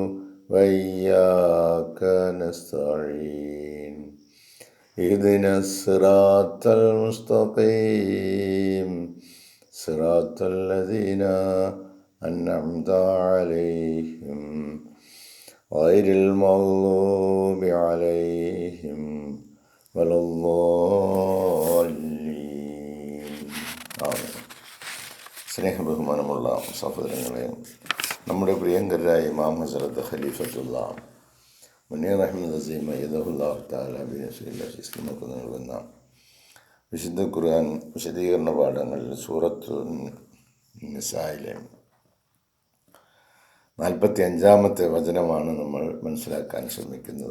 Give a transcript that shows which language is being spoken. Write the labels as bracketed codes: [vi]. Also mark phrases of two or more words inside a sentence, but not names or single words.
[ar] وإياك نستعين اهدنا الصراط المستقيم صراط الذين أنعمت عليهم غير المغضوب عليهم ولا الضالين. [ml] സ്നേഹബഹുമാനമുള്ള സഹോദരങ്ങളെ, നമ്മുടെ പ്രിയങ്കരായ ഇമാം ഹസ്രത്ത് ഖലീഫത്തുള്ള മുനീർ അഹമ്മദ് അസീം [ar] أيده الله تعالى [ml] നമുക്ക് നൽകുന്ന വിശുദ്ധ ഖുർആൻ വിശദീകരണ പാഠങ്ങളിൽ സൂറത്തു നിസായിലെ 45-ാമത്തെ വചനമാണ് നമ്മൾ മനസ്സിലാക്കാൻ ശ്രമിക്കുന്നത്.